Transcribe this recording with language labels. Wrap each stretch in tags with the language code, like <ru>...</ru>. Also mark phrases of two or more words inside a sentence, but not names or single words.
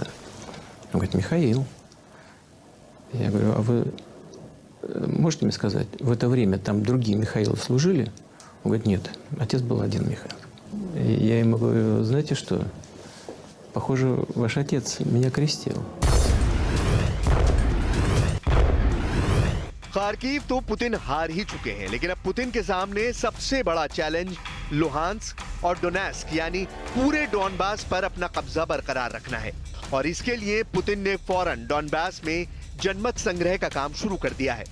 <ru>Он говорит, Михаил. Я говорю, а вы можете мне сказать, в это время там другие Михаилы служили? Он говорит, нет, отец был один Михаил. И я ему говорю, знаете что, похоже, ваш отец меня крестил.</ru> <hi>खार्किव तो पुतिन हार ही चुके हैं, लेकिन अब पुतिन के सामने सबसे बड़ा चैलेंज लुहांस्क और डोनेस्क यानी पूरे डॉनबास पर अपना कब्जा बरकरार रखना है। और इसके लिए पुतिन ने फौरन डॉनबास में जनमत संग्रह का काम शुरू कर दिया है।</hi>